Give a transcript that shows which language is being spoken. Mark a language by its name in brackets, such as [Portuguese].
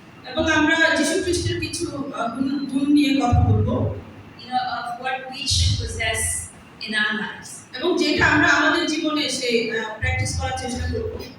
[Bangla] এবং আমরা যীশু খ্রিস্টের কিছু গুণ নিয়ে কথা বলবো, [English] You know, of what we should possess in our lives. [Bangla] এবং যেটা আমরা আমাদের জীবনে সেই প্র্যাকটিস করার চেষ্টা করব।